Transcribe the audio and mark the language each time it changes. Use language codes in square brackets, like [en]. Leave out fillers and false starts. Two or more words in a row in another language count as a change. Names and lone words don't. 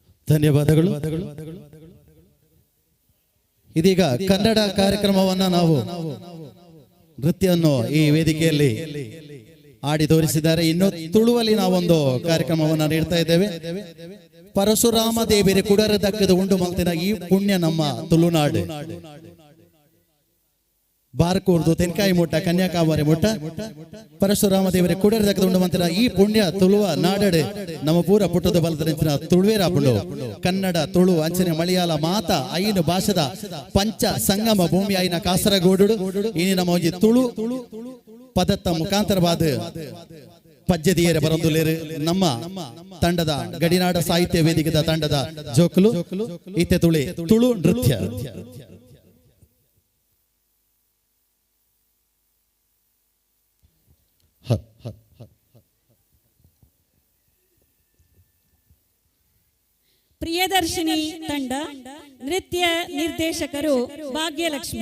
[kn] ಧನ್ಯವಾದಗಳು. ಇದೀಗ ಕನ್ನಡ ಕಾರ್ಯಕ್ರಮವನ್ನ ನಾವು ನೃತ್ಯವನ್ನು ಈ ವೇದಿಕೆಯಲ್ಲಿ ಆಡಿ ತೋರಿಸಿದ್ದಾರೆ. ಇನ್ನು ತುಳುವಲ್ಲಿ ನಾವೊಂದು ಕಾರ್ಯಕ್ರಮವನ್ನು ನೀಡ್ತಾ ಇದ್ದೇವೆ. [tcy] ಪರಶುರಾಮ ದೇವಿರೆ ಕುಡರ ದಕ್ಕದ ಉಂಡು ಮಲ್ತಿನ ಈ ಪುಣ್ಯ ನಮ್ಮ ತುಳುನಾಡು ಬಾರ್ಕೂರ್ದು ತೆನ್ಕಾಯಿ ಮುಟ್ಟ ಕನ್ಯಾಕುಮಾರಿ ಮುಟ್ಟ ಪರಶುರಾಮ ದೇವರೇ ಕುಡರ ದಕ್ಕದ ಉಂಡು ಮಂತಿನ ಈ ಪುಣ್ಯ ತುಳುವ ನಾಡಡೆ ನಮ್ಮ ಪೂರ ಪುಟ್ಟದ ಬಲದ ತುಳುವೇರ ಪುಂಡು ಕನ್ನಡ ತುಳು ಅಂಚನೆ ಮಲಯಾಳ ಮಾತ ಐನು ಭಾಷದ ಪಂಚ ಸಂಗಮ ಭೂಮಿ ಐನ ಕಾಸರಗೋಡು ಇನಿ ನಮ್ಮ ಒಂಜಿ ತುಳು ಪದತ್ತ ಮುಖಾಂತರವಾದ ಪದ್ಯದಿಯರ ಬರಂದುಲೇರು ನಮ್ಮ ತಂಡದ ಗಡಿನಾಡ ಸಾಹಿತ್ಯ ವೇದಿಕೆದ ತಂಡದ ಜೋಕುಲು ಈತೆ ತುಳು ನೃತ್ಯ. [kn] ಪ್ರಿಯದರ್ಶಿನಿ ತಂಡ ನೃತ್ಯ ನಿರ್ದೇಶಕರು ಭಾಗ್ಯಲಕ್ಷ್ಮಿ.